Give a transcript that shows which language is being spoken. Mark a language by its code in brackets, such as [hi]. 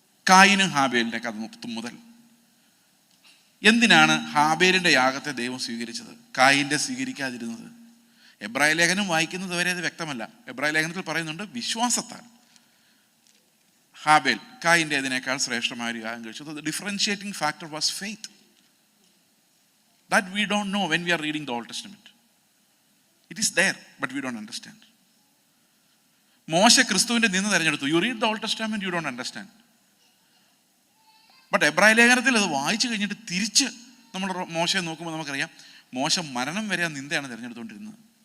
[ml] കായിനും ഹാബേലിൻ്റെ കഥ മുതൽ എന്തിനാണ് ഹാബേലിൻ്റെ യാഗത്തെ ദൈവം സ്വീകരിച്ചത്, കായിൻ്റെ സ്വീകരിക്കാതിരുന്നത്? എബ്രായ ലേഖനം വായിക്കുന്നത് വരെ അത് വ്യക്തമല്ല. എബ്രായ ലേഖനത്തിൽ പറയുന്നുണ്ട് വിശ്വാസത്താൽ ഹാബേൽ കായിൻ്റെ ഇതിനേക്കാൾ ശ്രേഷ്ഠമായ ഒരു യാഗം കഴിച്ചു. [en] The differentiating factor was faith. That we don't know when we are reading the Old Testament. It is there, but we don't understand. [ml] മോശ ക്രിസ്തുവിൻ്റെ നിന്ന് തിരഞ്ഞെടുത്തു. [en] You read the Old Testament, you don't understand. [ml] But എബ്രായ ലേഖനത്തിൽ അത് വായിച്ചു കഴിഞ്ഞിട്ട് തിരിച്ച് നമ്മൾ മോശയെ നോക്കുമ്പോൾ നമുക്കറിയാം മോശ മരണം വരെ ആ നിന്ദയാണ് തിരഞ്ഞെടുത്തുകൊണ്ടിരുന്നത്.